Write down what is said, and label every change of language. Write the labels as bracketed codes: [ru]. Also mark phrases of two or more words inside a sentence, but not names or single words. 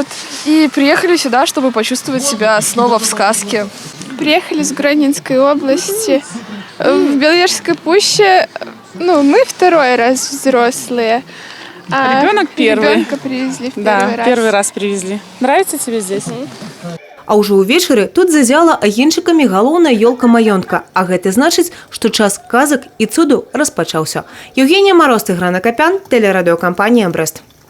[ru] И приехали сюда, чтобы почувствовать себя снова в сказке. Приехали с Гронинской области. В Беловежской пуще, мы второй раз взрослые. А ребенок первый. Ребенка привезли в первый раз. Первый раз привезли. Нравится тебе здесь? [be] А ўжо ўвечары тут зазяла агеньчыкамі галоўная ёлка маёнтка. А гэта значыць, што час казак і цуду распачаўся. [ru] Евгения Мороз, Тыгран Акопян, телерадиокомпания «Брест».